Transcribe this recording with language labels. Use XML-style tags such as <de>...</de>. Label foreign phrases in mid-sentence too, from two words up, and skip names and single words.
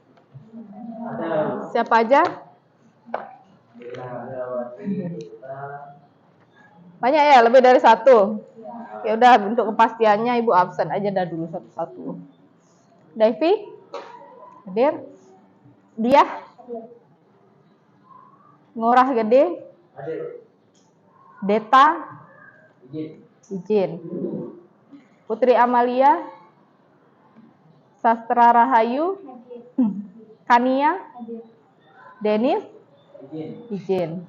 <id>Siapa aja? Banyak ya, lebih dari satu. Ya udah, untuk kepastiannya Ibu absen aja dah dulu satu-satu. Davy? Hadir? Dia? Ngurah Gede? Deta? Izin. Putri Amalia? Sastra Rahayu? Kania? Denis? Izin.</id>